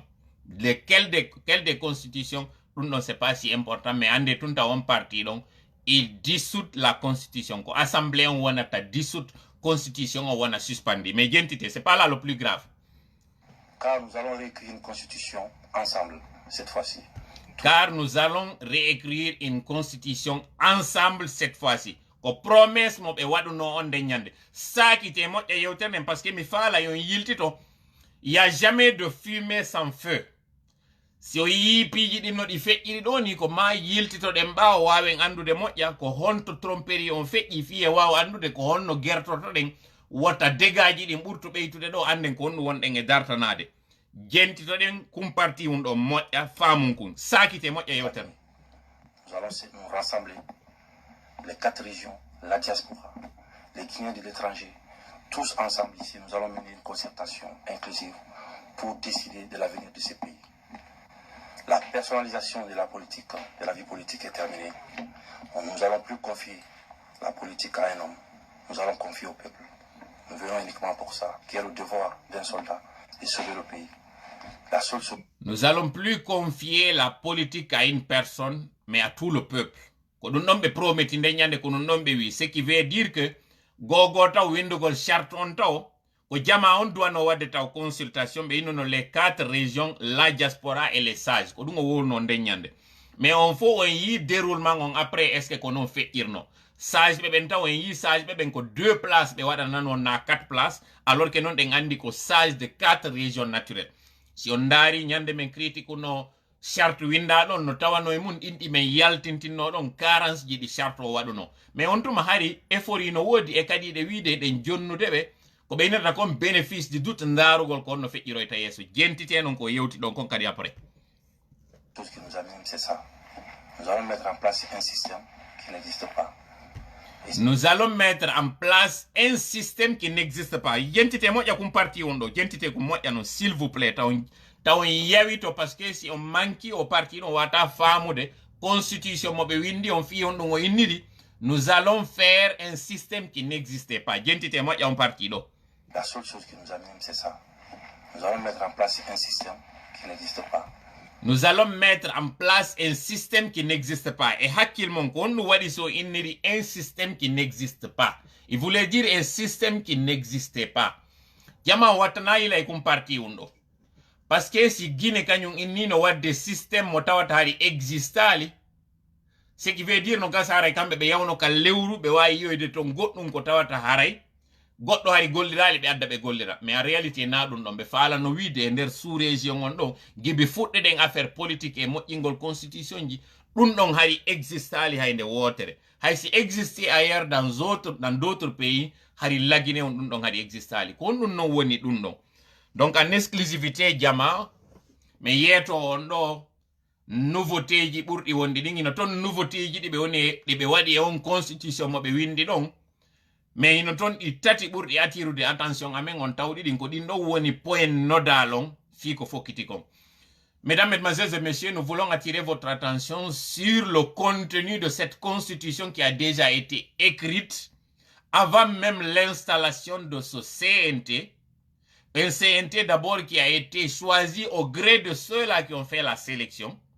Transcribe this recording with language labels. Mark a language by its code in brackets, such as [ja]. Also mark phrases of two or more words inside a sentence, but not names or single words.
[fr] Quelle des constitutions, nous ne sais pas si important, mais en tout cas on parti donc, il dissout la constitution. Assemblée on a dissout constitution, on a suspendu. Mais c'est pas là le plus grave. Car nous allons réécrire une constitution ensemble cette fois-ci. Car nous allons réécrire une constitution ensemble cette fois-ci. [ff] Ko promesse mo ɓe waɗuno on nde ñande sakite moƴƴa yewtere nden [fr] parce que [ff] mi faala yon yiltito [fr] y a jamais de fumée sans feu [ff] si o yii piiji ɗin no ɗi feƴƴiri ɗo ni ko ma yiltito ɗen ɓaawo wawen andude moƴƴa ko honto tromperie on feƴƴi fiye wawa andude ko honno gertoto ɗen wata dégaji ɗin ɓurto ɓeytude ɗo anden ko honɗum wonɗen e dartanade jentitoɗen kum parti mum ɗo moƴƴa famum kun sakite moƴƴa yewtere. [fr] Nous allons nous rassembler, les 4 régions, la diaspora, les Guinéens de l'étranger, tous ensemble ici, nous allons mener une concertation inclusive pour décider de l'avenir de ces pays. La personnalisation de la politique, de la vie politique est terminée. Nous allons plus confier la politique à un homme, nous allons confier au peuple. Nous venons uniquement pour ça, qui est le devoir d'un soldat, de sauver le pays. La seule chose... Nous allons plus confier la politique à une personne, mais à tout le peuple. [ff] Ko ɗum ɗon ɓe prometi nde ñande ko ɗum ɗon ɓe wi, [fr] ce qui veut dire que [ff] gogo taw windugol charte on taw ko jama on duwano wadde taw consultation ɓe innono [fr] les 4 régions, la diaspora et les sages [ff] ko ɗum o wurno nde ñande. [fr] Mais on faut [ff] on yi déroulement on après [fr] est ce que [ff] ko non feƴƴirno sage ɓe ɓen taw en yi sage ɓe ɓen ko 2 places ɓe waɗana non na 4 places [fr] alors que [ff] non ɗen andi ko [fr] sage de 4 régions naturelles. [ff] Si on daari ñande men critique no charte winda ɗon no tawano e mun ɗinɗi men yaltintinno ɗon carence ji ɗi charte o waɗuno mais on tuma hari effort no woodi e kadi ɗe wiide ɗen jonnude ɓe ko ɓeynata [fr] comme bénéfice du doute [ff] ndarugol ko onno feƴƴiroyta yeeso jentite non ko yewti ɗon kon kadi après. [fr] Tout ce qui nous amène c'est ça. Nous allons mettre en place un système qui n'existe pas. Nous allons mettre en place un système qui n'existe pas. [ff] Jentite moƴƴa kum parti on ɗo jentite ko moƴƴa non [fr] s'il vous plaît [ff] taw yawi to [fr] parce que si on manqui au parti [ff] on wata famude constitution mo ɓe windi on fi on ɗum o innidi. [fr] Nous allons faire un système qui n'existait pas. [ff] Jentite moƴƴa on parti ɗo. [fr] La seule chose qui nous amène c'est ça. Nous allons mettre en place un système qui n'existe pas. Nous allons mettre en place un système qui n'existe pas. [ff] Et hakkil mon ko on waɗi so inniri [fr] un système qui n'existe pas. Il voulait dire un système qui n'existait pas. [ff] Jama watanayi lay kum parti on ɗo. [fr] Parce que si [ff] Guinée kañum innino wadde système mo tawata hari existali, [fr] ce qui veut dire [ff] no gasa haray kamɓe ɓe yawno ka lewru ɓe wawi yoyde to goɗɗum ko tawata haray goɗɗo hari gollirali ɓe adda ɓe gollira [fr] mais en réalité [ff] na ɗum ɗon ɓe falano wiide e nder [fr] sous région [ff] on ɗo gibi fuɗɗe ɗen [fr] affaire politique [ff] e moƴƴingol constitution ji ɗum ɗon hari existali hay nde wotere hay si [fr] existe ailleurs dans d'autres pays [ff] hari lagine on ɗum ɗon hari existali ko on ɗum non woni ɗum ɗon. [fr] Donc en exclusivité [ff] jama mi yeeto on ɗo nouveauté ji ɓurɗi wonde ɗin ino toon nouveauté ji ɗi ɓe woni ɗi ɓe waɗi e on constitution mo ɓe windi ɗon mais ino toon ɗi tati ɓurɗi attirude attention amen on tawɗi ɗin ko ɗin ɗo woni [fr] point nodal [ff] on fi ko fokkiti kon. [fr] Mesdames, Mesdemoiselles et Messieurs, nous voulons attirer votre attention sur le contenu de cette constitution qui a déjà été écrite avant même l'installation de ce CNT. Un CNT d'abord qui a été choisi au gré de ceux-là qui ont fait la sélection.